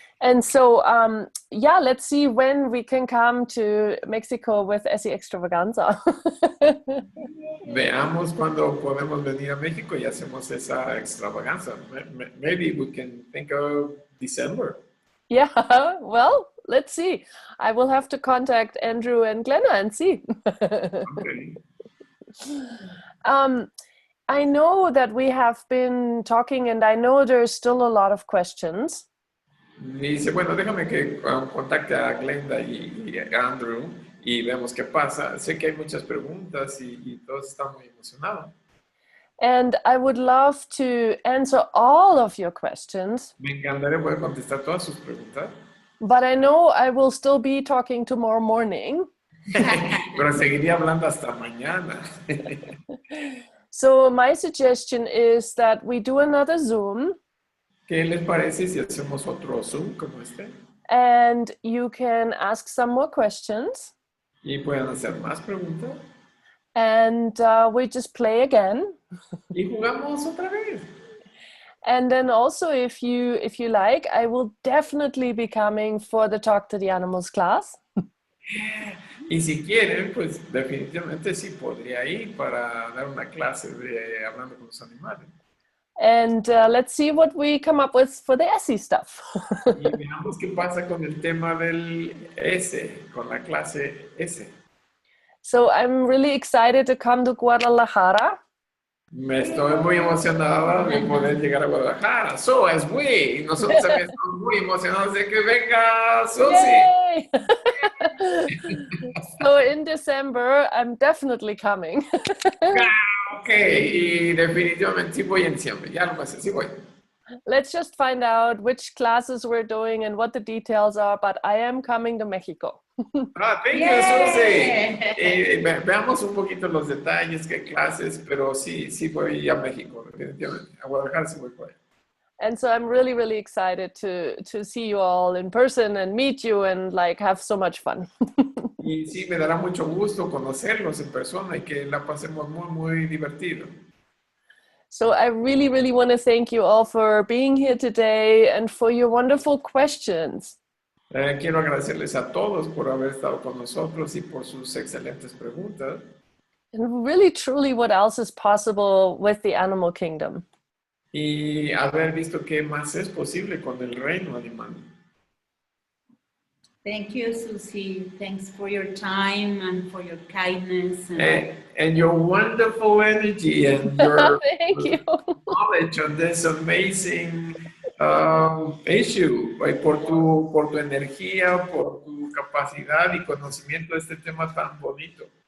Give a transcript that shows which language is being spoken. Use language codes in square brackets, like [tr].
[en] And so, yeah, let's see when we can come to Mexico with Esi Extravaganza. [es] Veamos cuando podemos venir a México y hacemos esa extravaganza. [en] Maybe we can think of December. Yeah, well, let's see. I will have to contact Andrew and Glenna and see. Okay. I know that we have been talking, and I know there's still a lot of questions. [es] Dice, bueno, déjame que contacte a Glenda y a Andrew y vemos qué pasa. Sé que hay muchas preguntas y todos están muy emocionados. [en] And I would love to answer all of your questions. [es] Me encantaría poder contestar todas sus preguntas. [en] But I know I will still be talking tomorrow morning. [es] Pero seguiría hablando hasta mañana. [en] So my suggestion is that we do another Zoom. [es] ¿Qué les parece si hacemos otro Zoom como este? [en] And you can ask some more questions. [es] Y pueden hacer más preguntas. [en] And we just play again. [es] Y jugamos otra vez. [en] And then also, if you like, I will definitely be coming for the Talk to the Animals class. [es] Y si quieren, pues definitivamente sí podría ir para dar una clase de hablando con los animales. [en] And let's see what we come up with for the SE stuff. [es] Y veamos qué pasa con el tema del S, con la clase S. [en] So I'm really excited to come to Guadalajara. [es] Me estoy muy emocionada de poder llegar a Guadalajara. [en] So as we, [es] nosotros también estamos muy emocionados de que venga Suzy. [en] Yay! So in December, I'm definitely coming. [es] Ok, y definitivamente sí voy en diciembre, ya lo pasé, sí voy. [en] Let's just find out which classes we're doing and what the details are, but I am coming to Mexico. Thank you, Suzy. [es] Veamos un poquito los detalles, qué clases, pero sí voy a México, definitivamente. A Guadalajara sí voy por ahí. [en] And so I'm really, really excited to see you all in person and meet you and like have so much fun. [es] Y sí, me dará mucho gusto conocerlos en persona y que la pasemos muy, muy divertido. [en] So I really, really want to thank you all for being here today and for your wonderful questions. [es] Quiero agradecerles a todos por haber estado con nosotros y por sus excelentes preguntas. [en] And really, truly, what else is possible with the animal kingdom? [es] Y haber visto qué más es posible con el reino animal. [en] Thank you, Suzy. Thanks for your time and for your kindness. And your wonderful energy and your Thank you. knowledge on this amazing issue. [es] Por tu energía, por tu capacidad y conocimiento de este tema tan bonito.